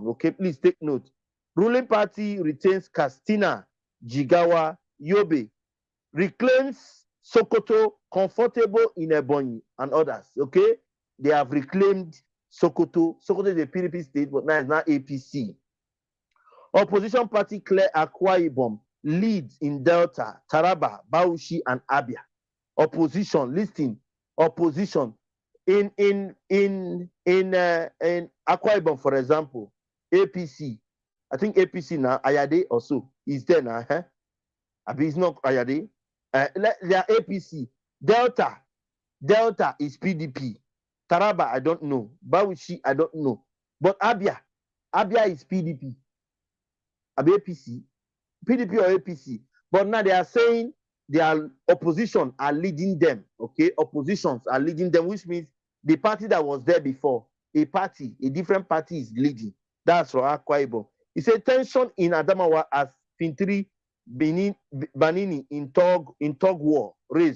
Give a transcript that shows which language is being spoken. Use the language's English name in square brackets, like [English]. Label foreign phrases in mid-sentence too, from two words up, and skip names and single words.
[English] Okay, please take note. Ruling party retains Castina, Jigawa, Yobe, reclaims Sokoto, comfortable in Ebonyi and others. Okay, they have reclaimed Sokoto. Sokoto is a PDP state, but now it's not APC. Opposition party Claire Akwa Ibom leads in Delta, Taraba, Bauchi, and Abia. Opposition, listen, opposition in Akwa Ibom, for example, APC. I think APC now Ayade also is there now. Huh? It's not Ayade. They are APC. Delta is PDP. Taraba, I don't know. Bauchi, I don't know. But Abia is PDP. APC, PDP or APC. But now they are saying their opposition are leading them. Okay, oppositions are leading them, which means the party that was there before, a different party is leading. That's for Akwa Ibom. He said tension in Adamawa as Fintri Banini in Tug war race.